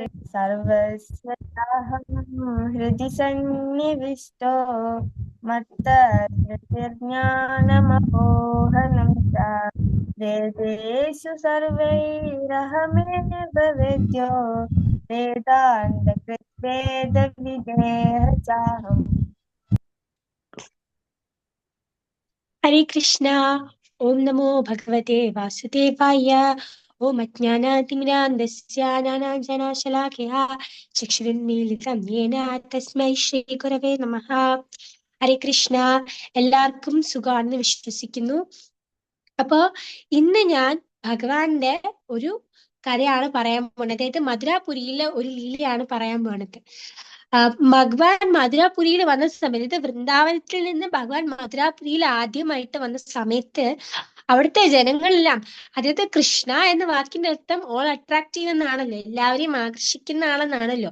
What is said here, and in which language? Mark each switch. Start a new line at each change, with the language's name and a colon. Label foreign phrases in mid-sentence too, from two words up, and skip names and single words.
Sanskrit: सर्वस्वताहं हृदि सन्निविष्टो मत्तज्ञानमपोहनं च वेदेषु सर्वैरहमेव वेद्यो वेदान्तकृद्वेदविदेह चाहम्. हरे कृष्णा. ओम नमो भगवते वासुदेवाय. ओम अज्ञानातिमिरान्धस्य ज्ञानाञ्जनशलाकया चक्षुरुन्मीलितं येन तस्मै श्रीगुरवे नमः. हरे कृष्ण.
Malayalam: എല്ലാവർക്കും സുഖമാണെന്ന് വിശ്വസിക്കുന്നു. അപ്പൊ ഇന്ന് ഞാൻ ഭഗവാന്റെ ഒരു കഥയാണ് പറയാൻ പോകുന്നത്. അതായത് മധുരാപുരിയിലെ ഒരു ലീലയാണ് പറയാൻ പോകുന്നത്. ഭഗവാൻ മധുരാപുരിയിൽ വന്ന സമയത്ത്, വൃന്ദാവനത്തിൽ നിന്ന് ഭഗവാൻ മധുരാപുരിയിൽ ആദ്യമായിട്ട് വന്ന സമയത്ത് അവിടുത്തെ ജനങ്ങളെല്ലാം, അതായത് കൃഷ്ണ എന്ന വാക്കിന്റെ അർത്ഥം
English: all attractive
Malayalam: എന്നാണല്ലോ, എല്ലാവരെയും ആകർഷിക്കുന്ന ആളെന്നാണല്ലോ.